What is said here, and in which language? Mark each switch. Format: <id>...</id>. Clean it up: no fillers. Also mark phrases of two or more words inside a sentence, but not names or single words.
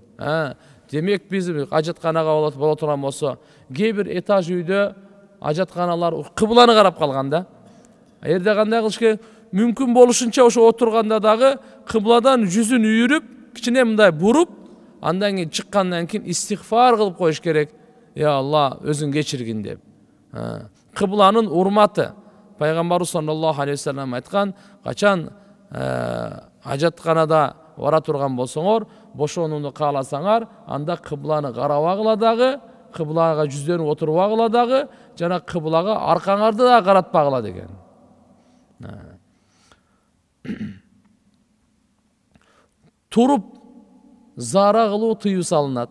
<ky>Демек, биз ажатканага боло турган болсо, кээ бир этаж үйдө ажатканалар кыбланы карап калганда, эрде кандай кылыш керек? Мүмкүн болушунча ошо отурганда дагы кыбладан жүзүн үйүрүп, кичине мындай буруп, андан кийин чыккандан кийин истигфар кылып коюш керек.</ky> <ar>يا الله,</ar> <ky>өзүң кечиргин деп. Кыбланын урматы. Пайгамбарыбыз</ky> <ar>صلى الله عليه وسلم</ar> <ky>айткан, качан ажатканада бара турган болсоңор, бошонууну кааласаңар, анда кыбланы карабагыла дагы, кыблага жүздөнүп отурбагыла дагы, жана кыблага аркаңарды да каратпагыла деген. Туруп зара кылуу тыюу салынат.</ky>